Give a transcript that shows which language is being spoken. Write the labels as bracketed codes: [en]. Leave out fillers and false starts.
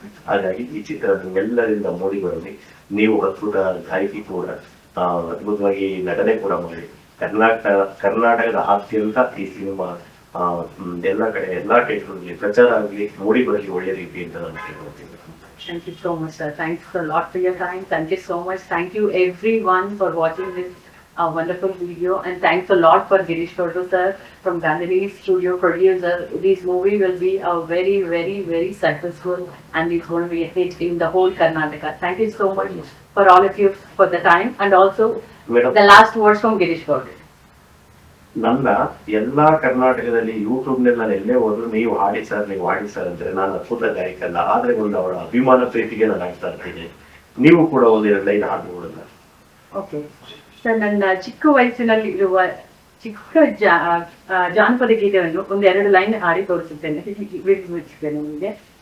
[kn] ಹಾಗಾಗಿ ಈ ಚಿತ್ರ ನಿಮ್ಮೆಲ್ಲರಿಂದ ಮೂಡಿಗಳಲ್ಲಿ ನೀವು ಅದ್ಭುತ ಗಾಯಕಿ ಕೂಡ, ಅದ್ಭುತವಾಗಿ ನಟನೆ ಕೂಡ ಮಾಡಿ ಕರ್ನಾಟಕದ ಆದ್ಯಂತ ಈ ಸಿನಿಮಾ ಎಲ್ಲ ಕಡೆ ಎಲ್ಲಾ ಥಿಯೇಟರ್ಗಳಲ್ಲಿ ಪ್ರಚಾರ ಆಗಲಿ, ಮೂಡಿ ಬರಲಿ ಒಳ್ಳೆ ರೀತಿಯಿಂದ ನಾನು ಕೇಳ್ಕೊಳ್ತೀನಿ. [en] Thank you so much, sir. Thanks a lot for your time. Thank you so much. Thank you everyone for watching this wonderful video. And thanks a lot for Girish Gowdu, sir, from Gandhini Studio producer. This movie will be a very, very, very successful, and it's going to be a hit in the whole Karnataka. Thank you so much for all of you for the time. And also, the last words from Girish Gowdu. [kn] ನನ್ನ ಎಲ್ಲಾ ಕರ್ನಾಟಕದಲ್ಲಿ YouTube ನಲ್ಲಿ ನಾನು ಎಲ್ಲೇ ಹೋದ್ರು ನೀವು ಹಾಡಿ sir ಅಂದ್ರೆ ನಾನು ಅದ್ಭುತ ಗಾಯಕ ಅಲ್ಲ, ಆದ್ರೆ ಒಂದು ಅವರ ಅಭಿಮಾನ ಪ್ರೀತಿಗೆ ನಾನು ಆಗ್ತಾ ಇರ್ತೀನಿ. ನೀವು ಕೂಡ ಒಂದೆರಡು ಲೈನ್ ಹಾಡ್ಬೋದಲ್ಲ? ಓಕೆ ಸರ್, ನನ್ನ ಚಿಕ್ಕ ವಯಸ್ಸಿನಲ್ಲಿ ಇರುವ ಚಿಕ್ಕ ಜಾನಪದ ಗೀತೆಯನ್ನು 1-2 ಲೈನ್ ಹಾಡಿ ತೋರಿಸುತ್ತೇನೆ, ನಿಮಗೆ.